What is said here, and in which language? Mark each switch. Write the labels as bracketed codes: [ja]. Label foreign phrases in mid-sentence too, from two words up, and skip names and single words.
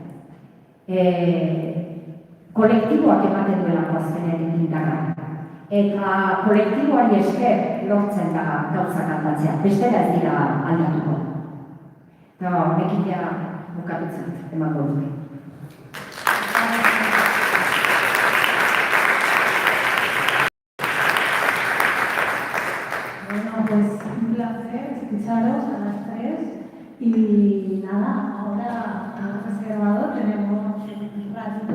[eu] Kolektiboak ematen duelako azkenean indarra. Eta kolektiboari esker lortzen da gauzak aldatzea. Bestela ez dira aldatuko. Eta honekin ja bukatutzen emango dute. [es] Pues un placer escucharos a las tres y nada, ahora hemos reservado, tenemos un ratito,